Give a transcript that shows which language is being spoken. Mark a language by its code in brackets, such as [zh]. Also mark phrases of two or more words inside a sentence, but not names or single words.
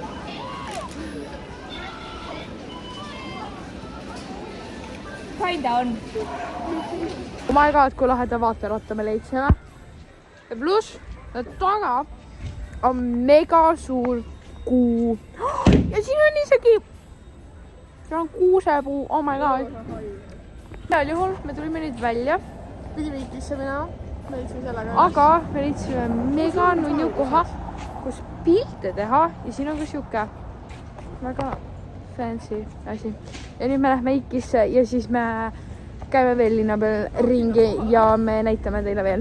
[en] Kinda on. Oh my god, [et] kui laheda vaateratta me leidsime. Ja pluss, taga on mega suur kuu. Ja siin on isegi, see on kuusepuu, [en] oh my god. [et] Igal juhul me tulime nüüd välja. Pidime Ikisse minema. Me leidsime sellega. Aga me leidsime mega nunnu koha, kus pilte teha ja siin on ka siuke väga fancy asi. Ja nüüd me lähme Ikisse ja siis me käime veel linna peal ringi ja me näitame teile veel.